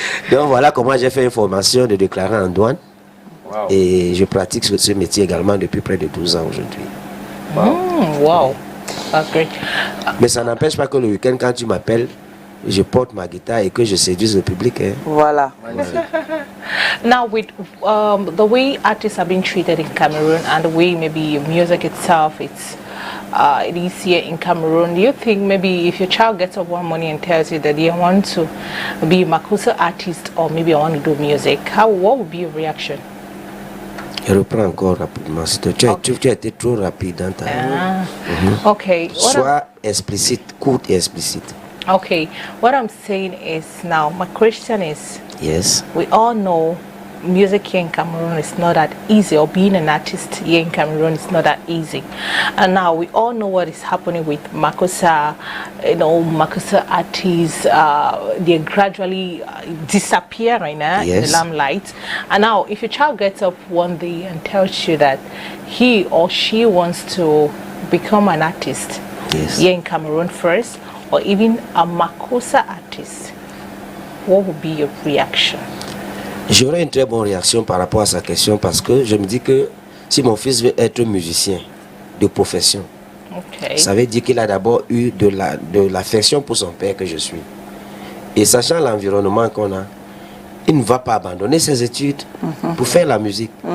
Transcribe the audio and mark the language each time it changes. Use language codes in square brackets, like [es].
[fr] Donc voilà comment j'ai fait une formation de déclarant en douane. [en] Wow. [fr] Et je pratique ce métier également depuis près de 12 ans aujourd'hui. [en] Wow. That's great. [fr] Mais ça n'empêche pas que le week-end, quand tu m'appelles, je porte ma guitare et que je séduise le public. Hein. Voilà. [en] Now, with the way artists are being treated in Cameroon and the way maybe music itself, it is here in Cameroon, do you think maybe if your child gets up one morning and tells you that they want to be a Makossa artist or maybe I want to do music, what would be your reaction? [fr] Je reprends encore rapidement. Tu as été trop rapide dans ta... [en] Okay. [fr] Sois explicite, courte et explicite. [en] Okay. What I'm saying is now, my question is, Yes. we all know music here in Cameroon is not that easy, or being an artist here in Cameroon is not that easy. And now we all know what is happening with Makossa, Makossa artists, they're gradually disappearing in the limelight. And now if your child gets up one day and tells you that he or she wants to become an artist here in Cameroon first, or even a Makossa artist, what would be your reaction? [fr] J'aurais une très bonne réaction par rapport à sa question parce que je me dis que si mon fils veut être musicien de profession, ça veut dire qu'il a d'abord eu de l'affection pour son père que je suis. Et sachant l'environnement qu'on a, il ne va pas abandonner ses études pour faire la musique.